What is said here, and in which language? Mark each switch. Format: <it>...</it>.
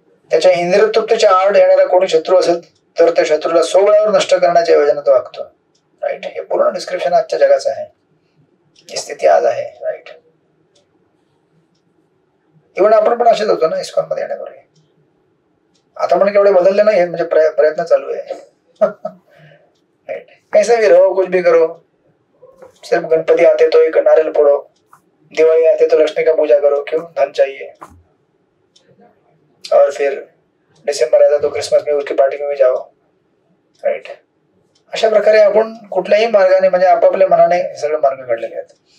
<mr>त्याच्या इंद्रिय तृप्तीच्या आड येणारा कोणी शत्रू असेल तर त्या शत्रूला 100 वेळावर नष्ट करण्याच्या योजनेत वागतो. राईट. हे पूर्ण डिस्क्रिप्शन आजच्या जगाचं आहे. ही स्थिती आज आहे. राईट. इव्हन आपण पण असेच होतो ना इस्कॉन मध्ये येण्यापूर्वी. आता पण केवढे बदलले नाही, म्हणजे प्रयत्न चालू आहे.</mr> <en>Right.</en> <hi>कैसा भी रहो, कुछ भी करो, सिर्फ गणपति आते तो एक नारियल फोड़ो, दिवाली आते तो लक्ष्मी का पूजा करो, क्यों, धन चाहिए. और फिर डिसेंबर आता तो क्रिसमस में उसकी पार्टी में भी जाओ.</hi> <en>Right.</en> <mr>अशा प्रकारे आपण कुठल्याही मार्गाने म्हणजे आपापल्या मनाने सगळे मार्ग काढलेले आहेत.</mr>